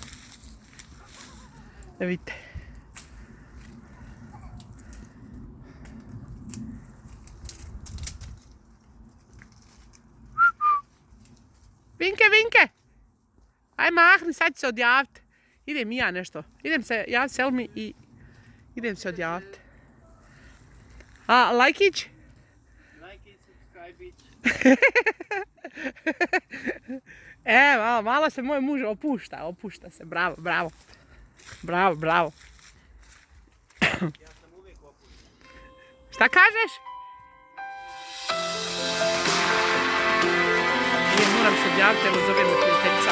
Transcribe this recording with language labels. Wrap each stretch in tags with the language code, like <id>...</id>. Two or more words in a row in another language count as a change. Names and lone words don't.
<bs>E vidite. Vinke, Vinke! Aj mahni, sad ću se odjaviti. Idem i ja nešto. Idem se javiti Selmi i idem se odjaviti. A, lajkić?</bs> <en>Like it, subscribe it.</en> <bs>Evo, malo se moj muž opušta se. Bravo, bravo. Bravo, bravo. Ja sam uvijek opušten. Šta kažeš? Moram se odjaviti, evo zove me prijateljica.</bs>